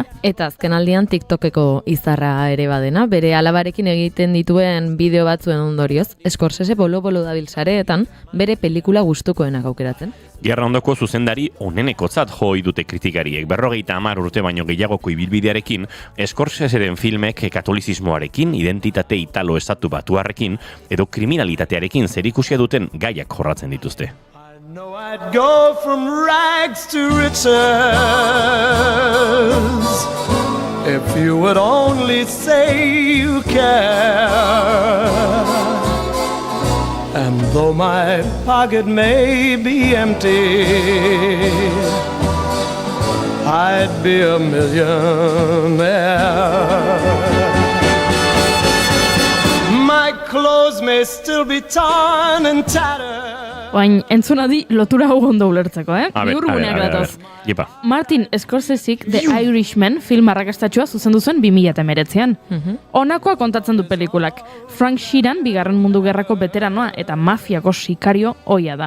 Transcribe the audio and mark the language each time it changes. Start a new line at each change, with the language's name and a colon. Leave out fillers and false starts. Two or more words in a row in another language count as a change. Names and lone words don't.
Basque: Eta azken aldian TikTokeko izarra ere badena, bere alabarekin egiten dituen bideo batzuen ondorioz, Scorsese bolo-bolo dabil sareetan bere pelikula gustukoenak aukeratzen. Gerra ondoko zuzendari onenekotzat jo dute kritikariek. 50 urte baino gehiagoko ibilbidearekin, Scorseseren filmek katolizismoarekin, identitate italo estatu batuarrekin, edo kriminalitatearekin zerikusia duten gaiak jorratzen dituzte.
English: know I'd go from rags to riches if you would only say you care. And though my pocket may be empty, I'd be a millionaire. My clothes may still be torn and tattered.
Basque: Oain, entzunadi lotura hau ondo ulertzeko, Bihurguneak datoz. Martin Scorseseek The Irishman film arrakastatxua zuzendu zuen 2019an. Honakoa kontatzen du pelikulak. Frank Sheeran, bigarren mundu gerrako veteranoa eta mafiako sikario ohia da.